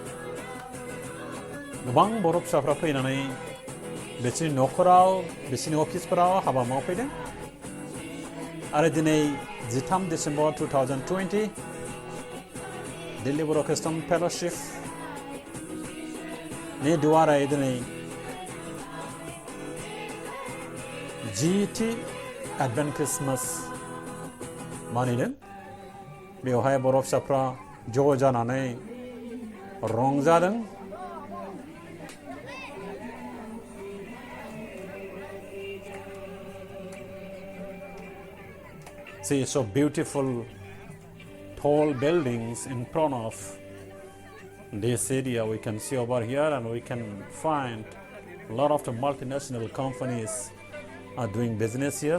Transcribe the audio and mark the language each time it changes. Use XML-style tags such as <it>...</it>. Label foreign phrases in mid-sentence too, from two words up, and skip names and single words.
<brx>गोबां बर' फिसाफ्रा फैनानै बिसोरनि न'खराव बिसोरनि अफिसफोराव हाबा मावफैदों आरो दिनै 13 डिसेम्बर 2020 दिल्ली बर' ख्रिस्टान फेल'शिप नि दुवाराय दिनै GT</brx> <en>Advent Christmas</en> <brx>मानिदों. बेवहाय बर' फिसाफ्रा ज' जानानै रंजादों.</brx> <en>See, so beautiful tall buildings in front of this area we can see over here, and we can find a lot of the multinational companies are doing business here.</en>